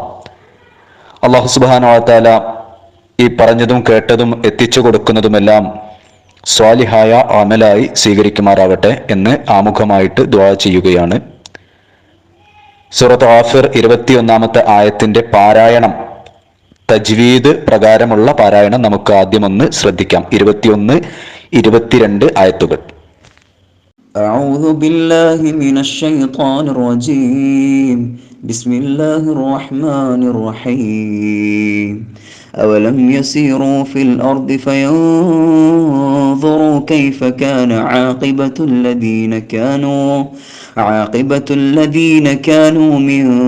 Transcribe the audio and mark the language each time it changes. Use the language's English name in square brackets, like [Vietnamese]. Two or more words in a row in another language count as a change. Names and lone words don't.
[Malayalam] അല്ലാഹു [Arabic] سبحانه وتعالى [Malayalam] ഈ പറഞ്ഞതും കേട്ടതും എത്തിച്ചു കൊടുക്കുന്നതുമെല്ലാം സ്വാലിഹായ അമലായി സ്വീകരിക്കുമാറാകട്ടെ എന്ന് ആമുഖമായിട്ട് ദുആ ചെയ്യുകയാണ്. സൂറത്ത് ഗാഫിർ 21-ാമത്തെ ആയത്തിൻ്റെ പാരായണം, തജ്വീദ് പ്രകാരമുള്ള പാരായണം നമുക്ക് ആദ്യമൊന്ന് ശ്രദ്ധിക്കാം. 21-22 ആയത്തുകൾ. [Arabic] أعوذ بالله من الشيطان الرجيم. بسم الله الرحمن الرحيم. أولم يسيروا في الأرض فينظروا كيف كان عاقبة الذين كانوا من